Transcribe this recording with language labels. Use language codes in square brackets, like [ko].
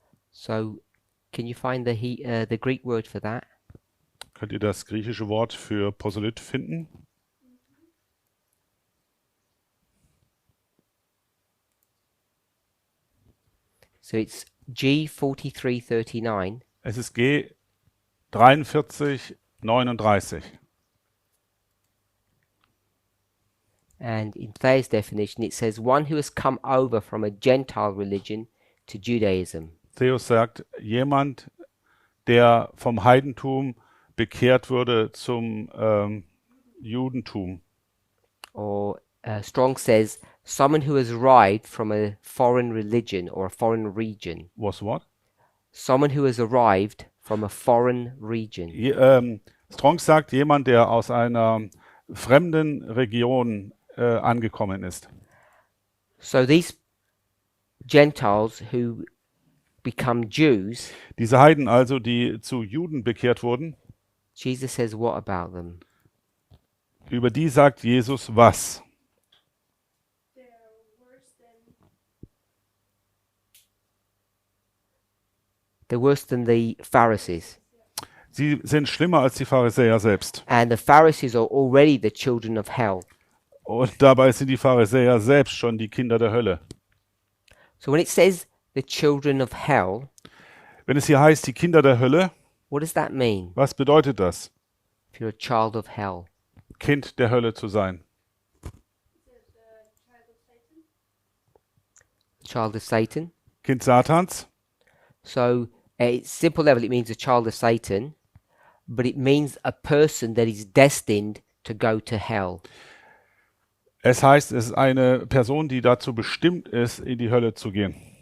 [en] So, can you find the Greek word for that? [de] Könnt ihr das griechische Wort für Proselyt finden? [en] So it's G4339. [de] Es ist G 4339. [en] And in Thayer's definition, it says one who has come over from a Gentile religion to Judaism. [de] Theos sagt, jemand, der vom Heidentum bekehrt wurde zum Judentum. [en] Or Strong says someone who has arrived from a foreign religion or a foreign region. Was what? Someone who has arrived from a foreign region. [de] Strong sagt, jemand, der aus einer fremden Region angekommen ist. [en] So these Gentiles who become Jews, [de] Diese Heiden also, die zu Juden bekehrt wurden, [en] Jesus says what about them? [de] über die sagt Jesus was? [en] They're worse than the Pharisees. [de] Sie sind schlimmer als die Pharisäer selbst. [en] And the Pharisees are already the children of hell. [de] Und dabei sind die Pharisäer selbst schon die Kinder der Hölle. [en] So when it says the children of hell, [de] Wenn es hier heißt, die Kinder der Hölle, [en] what does that mean [de] was bedeutet das? [en] if you're a child of hell? [de] Kind der Hölle zu sein. [en] Child of Satan. [de] Kind Satans. [en] So at simple level, it means a child of Satan, but it means a person that is destined to go to hell. [de] Es heißt, es ist eine Person, die dazu bestimmt ist, in die Hölle zu gehen.